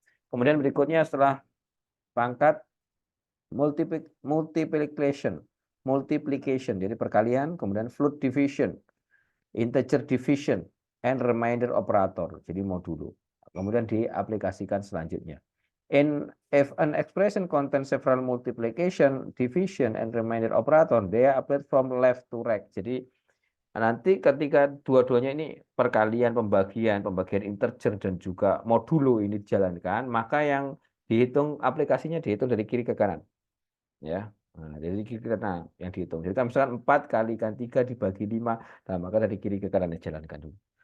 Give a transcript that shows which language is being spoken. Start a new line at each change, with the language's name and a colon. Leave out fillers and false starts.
Indonesian: Kemudian berikutnya setelah pangkat multiplication, jadi perkalian, kemudian float division, integer division, and remainder operator, jadi modulo. Kemudian diaplikasikan selanjutnya.
English: If an expression contains several multiplication, division, and remainder operator, they are applied from left to right.
Indonesian: Jadi nanti ketika dua-duanya ini perkalian, pembagian integer dan juga modulo ini dijalankan, maka yang dihitung aplikasinya dihitung dari kiri ke kanan. Ya. Nah, dari kiri ke kanan yang dihitung. Jadi kan misalkan 4 kalikan 3 dibagi 5, nah maka dari kiri ke kanan dijalankan dulu.